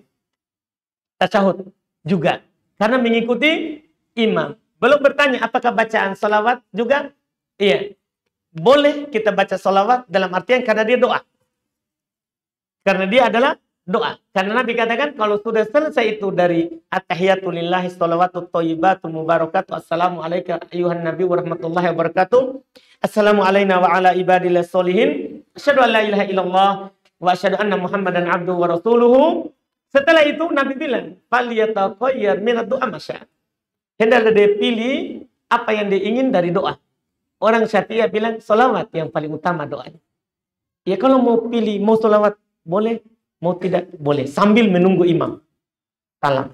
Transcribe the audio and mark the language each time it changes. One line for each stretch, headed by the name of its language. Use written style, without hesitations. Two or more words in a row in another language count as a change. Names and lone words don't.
Indonesian: Tasyahud juga. Karena mengikuti imam. Belum bertanya apakah bacaan salawat juga? Iya. Boleh kita baca salawat dalam artian karena dia doa. Karena dia adalah doa. Karena Nabi katakan kalau sudah selesai itu dari
Arabic: التحيات لله الصلوات الطيبات المباركات السلام عليك أيها النبي ورحمة الله وبركاته السلام علينا وعلى عباد الله الصالحين أشهد أن لا إله إلا الله وأشهد أن محمدا عبده ورسوله.
Indonesian: Setelah itu Nabi bilang
Arabic: فليتخير من الدعاء ما شاء.
Indonesian: Hendaklah dia pilih apa yang dia ingin dari doa. Orang Syafi'iyah bilang sholawat yang paling utama doanya. Ya kalau mau pilih mau sholawat boleh, mau tidak boleh, sambil menunggu imam salam.